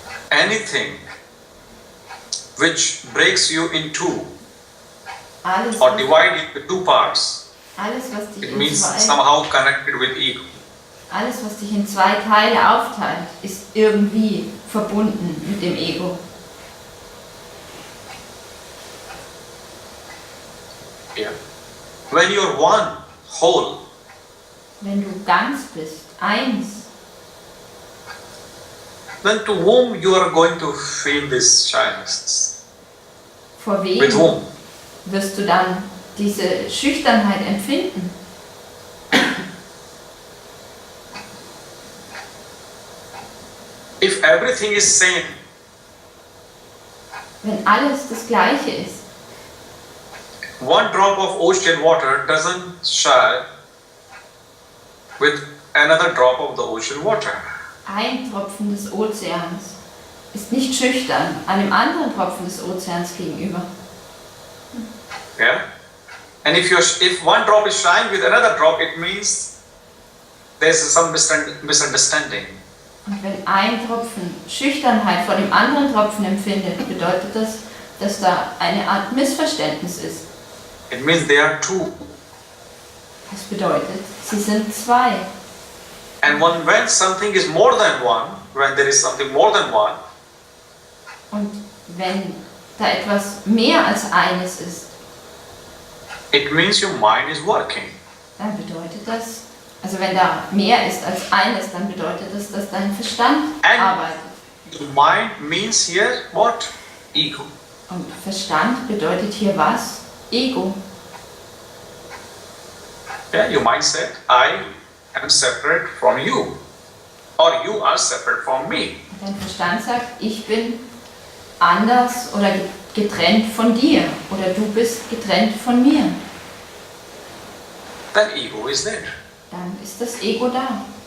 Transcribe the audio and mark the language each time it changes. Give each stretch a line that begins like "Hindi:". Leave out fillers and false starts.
English: Anything which breaks you in two
German: Alles,
English: or divide into 2 parts,
German: alles, was dich
English: it in means
German: zwei,
English: somehow connected with ego.
German: alles, was dich in 2 Teile aufteilt, ist irgendwie verbunden mit dem Ego.
English: Yeah. When you're one, whole,
German: Wenn du ganz bist, eins,
English: then to whom you are going to feel this shyness?
German: vor wem
English: With whom?
German: wirst du dann diese Schüchternheit empfinden?
English: If everything is same,
German: Wenn alles das Gleiche ist.
English: one drop of ocean water doesn't shy with another drop of the ocean water.
German: Ein Tropfen des Ozeans ist nicht schüchtern einem anderen Tropfen des Ozeans gegenüber.
English: Yeah? And if one drop is shying with another drop, it means there's some misunderstanding.
German: Und wenn ein Tropfen Schüchternheit vor dem anderen Tropfen empfindet, bedeutet das, dass da eine Art Missverständnis ist.
English: It means there are 2.
German: Das bedeutet, sie sind 2.
English: And when something is more than one, when there is something more than one,
German: Und wenn da etwas mehr als eines ist,
English: it means your mind is working.
German: dann bedeutet das, also wenn da mehr ist als eines, dann bedeutet das, dass dein Verstand arbeitet.
English: The mind means here what? Ego.
German: Und Verstand bedeutet hier was? Ego.
English: Yeah, you might say, I am separate from you. Or you are separate from me.
German: Dein Verstand sagt, ich bin anders oder getrennt von dir. Oder du bist getrennt von mir.
English: Then ego is there.
German: Dann ist das Ego da.